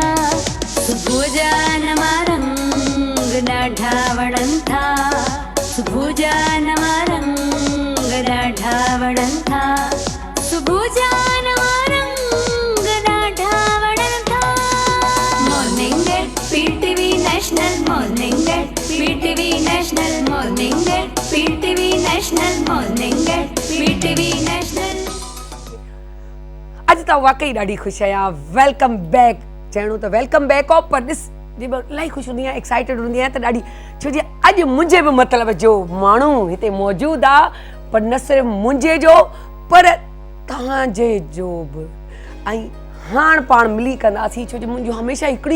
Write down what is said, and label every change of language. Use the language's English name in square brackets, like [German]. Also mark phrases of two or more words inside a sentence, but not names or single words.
[Sindhi] सुबह जानमा रंग डाढ़ा वड़न था सुबह जानमा रंग डाढ़ा वड़न था सुबह जानमा रंग डाढ़ा वड़न था [English] Morning at PTV National Morning at PTV National Morning at PTV National Morning at PTV National [Sindhi] अॼु त वाकई ॾाढी ख़ुशि आहियां [English] Welcome back [Sindhi] चइणो त [English] Welcome back [Sindhi] ऑफ पर ॾिस जी इलाही ख़ुशि हूंदी आहियां एक्साइटेड हूंदी आहियां त ॾाढी छो जे अॼु मुंहिंजे बि मतिलब जो माण्हू हिते मौजूदु आहे पर न सिर्फ़ु मुंहिंजे जो पर तव्हांजे जो बि ऐं हाण पाण मिली कंदासीं छो जो मुंहिंजो हमेशह हिकिड़ी